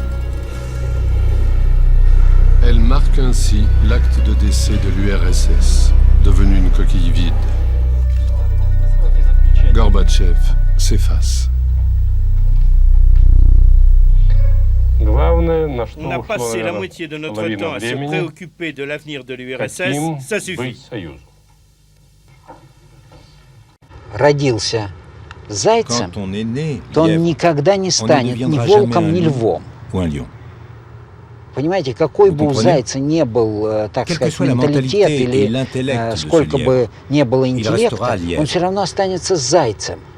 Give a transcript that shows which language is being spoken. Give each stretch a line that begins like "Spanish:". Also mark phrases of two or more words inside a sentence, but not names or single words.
French: Elle marque ainsi l'acte de décès de l'URSS, devenue une coquille vide. Gorbatchev s'efface. On a passé la moitié de notre temps à se préoccuper de l'avenir de l'URSS, ça suffit.
Russian: Родился зайцем, то он никогда не станет ни волком, ни львом. Понимаете, какой бы у зайца не был, так сказать, менталитет или сколько бы не было интеллекта, он все равно останется зайцем.